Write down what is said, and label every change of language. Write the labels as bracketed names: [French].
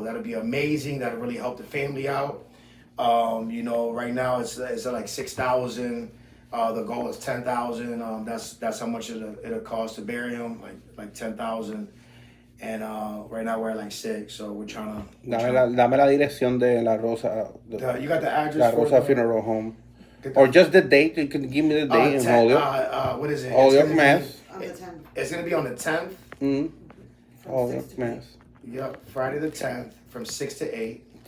[English] That'll be amazing. That'll really help the family out. Right now it's like 6,000. The goal is 10,000. That's how much it'll cost to bury him, like 10,000. And right now we're at like 6, so we're trying to. [Spanish] Dame la dirección de La Rosa. [English] You got the address. La Rosa Funeral Home. Or just the date. You can give me the date in Holyoke. What is it? Holyoke, Mass. On the 10th. It's going to be on the 10th. Holyoke, Mass. Yep, Friday the 10th from 6 to 8.